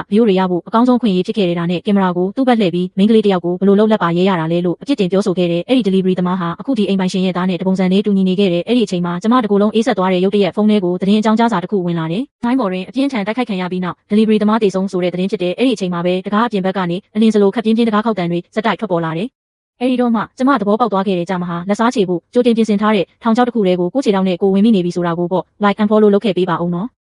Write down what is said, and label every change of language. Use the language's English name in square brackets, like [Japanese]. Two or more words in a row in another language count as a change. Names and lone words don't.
[Burmese] ဗီဒီယိုတွေရဖို့အကောင်းဆုံးခွင့်ရဖြစ်ခဲ့တဲ့ဒါနဲ့ကင်မရာကိုသူ့ဘက်လှည့်ပြီးမိန်းကလေးတစ်ယောက်ကိုဘလို့လုံးလက်ပါရဲရတာလဲလို့အပြစ်တင်ပြောဆိုခဲ့တဲ့အဲ့ဒီ delivery သမားဟာအခုဒီအိမ်ပိုင်ရှင်ရဲ့သားနဲ့တပုံစံလေးတူညီနေခဲ့တဲ့အဲ့ဒီအချိန်မှာကျမတကူလုံးအေးဆက်သွားတဲ့ရုတ်တရက်ဖုန်းထဲကိုသတင်းအကြောင်းကြားစာတစ်ခုဝင်လာတယ်။နိုင်ပေါ်တွင်အပြင်းထန်တိုက်ခိုက်ခံရပြီးနောက် delivery သမားတေဆုံးဆိုတဲ့သတင်းဖြစ်တဲ့အဲ့ဒီအချိန်မှာပဲတကားအပြင်ဘက်ကနေအလင်းစလိုခပ်ပြင်းပြင်းတကားခောက်တန်တွေစက်တိုက်ထွက်ပေါ်လာတယ်အဲ့ဒီတော့မှကျမသဘောပေါက်သွားခဲ့တဲ့ကြမှာဟာလက်စားချေဖို့ကြိုတင်ပြင်ဆင်ထားတဲ့ထောင်ချောက်တစ်ခုတည်းကိုကိုခြေထောက်နဲ့ကိုဝင်မိနေပြီဆိုတာကိုပေါ့ [English] like and follow [Burmese] လုပ်ခဲ့ပေးပါဦးနော်